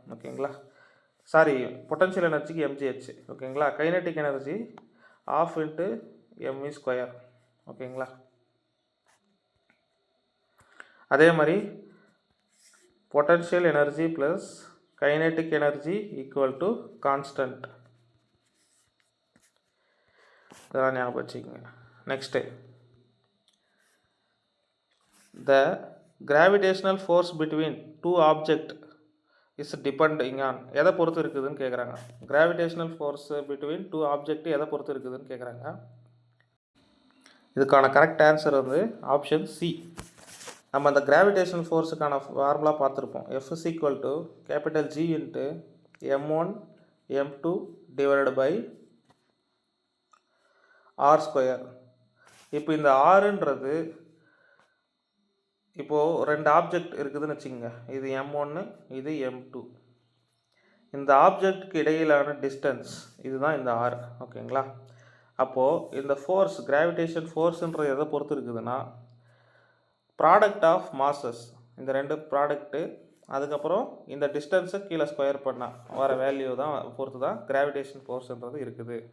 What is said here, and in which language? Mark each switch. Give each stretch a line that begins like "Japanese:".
Tamil: ஓகேங்களா, sorry, potential எனர்ஜிக்கு mgh. ஓகேங்களா, kinetic energy ½ × mv². ஓகேங்களா, அதே மாதிரி potential energy plus kinetic energy equal to constant. இதெல்லாம் ஞாபகம் வச்சுக்கோங்க.
English: next, the gravitational force between two objects is depending on,
Tamil: எதை பொறுத்து இருக்குதுன்னு கேட்குறாங்க.
English: gravitational force between two objects
Tamil: எதை பொறுத்து இருக்குதுன்னு கேட்குறாங்க. இதுக்கான கரெக்ட் ஆன்சர் வந்து ஆப்ஷன் சி. நம்ம அந்த கிராவிடேஷனல் ஃபோர்ஸுக்கான ஃபார்முலா பார்த்துருப்போம்.
English: F is equal to capital G into m1 m2 divided by r².
Tamil: இப்போ இந்த ஆறுன்றது, இப்போது 2 ஆப்ஜெக்ட் இருக்குதுன்னு வச்சுக்கோங்க. இது m1, இது m2. இந்த ஆப்ஜெக்டுக்கு இடையிலான டிஸ்டன்ஸ் இதுதான் இந்த r. ஓகேங்களா, அப்போது இந்த ஃபோர்ஸ், கிராவிடேஷன் ஃபோர்ஸுன்றது எதை பொறுத்து இருக்குதுன்னா, ப்ராடக்ட் ஆஃப் மாசஸ், இந்த 2 ப்ராடக்ட்டு, அதுக்கப்புறம் இந்த டிஸ்டன்ஸை கீழே ஸ்கொயர் பண்ணால் வர வேல்யூ தான் பொறுத்து தான் கிராவிடேஷன் ஃபோர்ஸுன்றது இருக்குது.